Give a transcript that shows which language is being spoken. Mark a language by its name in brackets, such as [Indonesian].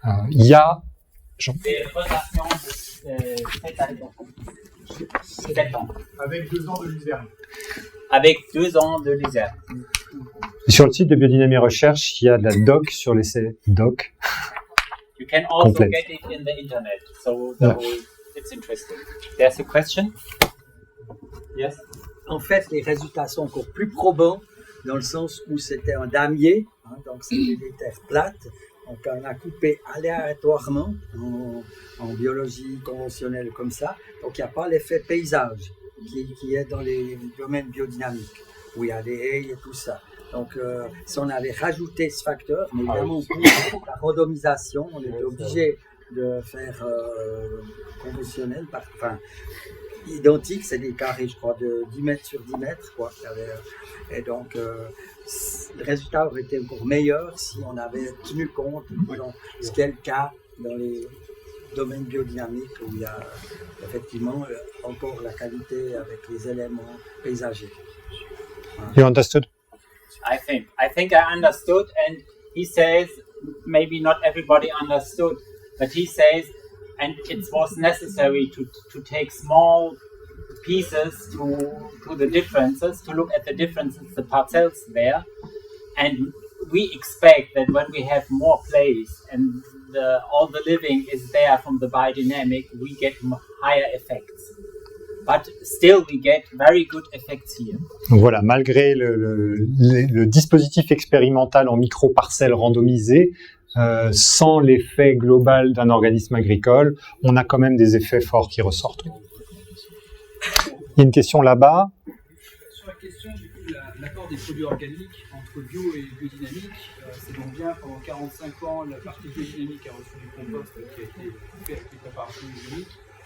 [French] Il y a Des rotations de 7 ans. Avec 2 ans de luzerne. Avec 2 ans de luzerne. sur le site de Biodynamie Recherche, il y a de la doc sur l'essai doc. [English] You can also Complete. get it in the internet. So the whole, it's interesting. There's a question? Yes? [French] En fait, les résultats sont encore plus probants dans le sens où c'était un damier, hein, donc c'était des terres plates. Donc on a coupé aléatoirement en biologie conventionnelle comme ça. Donc il n'y a pas l'effet paysage qui est dans les domaines biodynamiques, où il y a des haies et tout ça. Donc si on avait rajouté ce facteur, mais évidemment pour la randomisation, on était obligé de faire conventionnel, enfin identique, c'est des carrés, je crois, de 10 mètres sur 10 mètres, quoi. Et donc, le résultat aurait été encore meilleur si on avait tenu compte, ce qui est le cas dans les domaines biodynamiques où il y a effectivement encore la qualité avec les éléments paysagers. [English] You understood? I think I understood, and he says, maybe not everybody understood, but he says, and it was necessary to take small pieces to the differences, to look at the differences, the parcels there, and we expect that when we have more place and all the living is there from the biodynamic, we get higher effects. But still, we get very good effects here. [French] Donc voilà, malgré le dispositif expérimental en micro-parcelles randomisées, sans l'effet global d'un organisme agricole, on a quand même des effets forts qui ressortent. Il y a une question là-bas. Sur la question de l'apport des produits organiques entre bio et biodynamique, c'est donc bien pendant 45 ans, la partie biodynamique a reçu du compost qui a été fait avec les préparations biologiques.